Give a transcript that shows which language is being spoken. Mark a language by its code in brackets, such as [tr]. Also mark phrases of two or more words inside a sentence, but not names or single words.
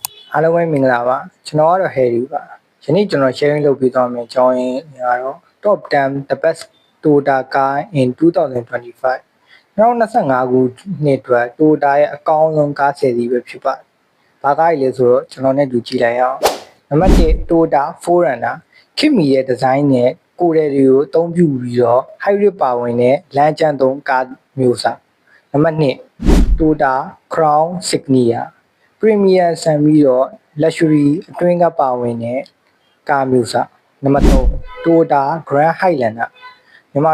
[my] အားလုံးပဲမင်္ဂလာပါကျွန်တော်ကတော့ Harry ပါယနေ့ကျွန်တော် sharing လုပ်ပေးသွားမယ့်အကြောင်းရင်းကတော့ [en] Top 10 the best Toyota car in 2025 [my] 2025ခုနှစ်အတွက် Toyota ရဲ့အကောင်းဆုံးကား10စီးပဲဖြစ်ပါတယ်။ဘာကားကြီးလဲဆိုတော့ကျွန်တော်နဲ့တူကြည့်လိုက်အောင်။နံပါတ်1 Toyota 4Runner ခင်မီရဲ့ဒီဇို င်းနဲ့ကိုယ်ရည်တွေကိုအသုံးပြုပြီးတော့ hybrid ပါဝင်တဲ့လမ်းကျန်းသုံးကားမျိုးစား။နံပါတ်2 Toyota Crown Signia Premium ဆန်ပြီးတော့ luxury အတွင်းကပါဝင်တဲ့ကားမျိုးစားနံပါတ်3 Toyota Grand Highlander မြန်မာ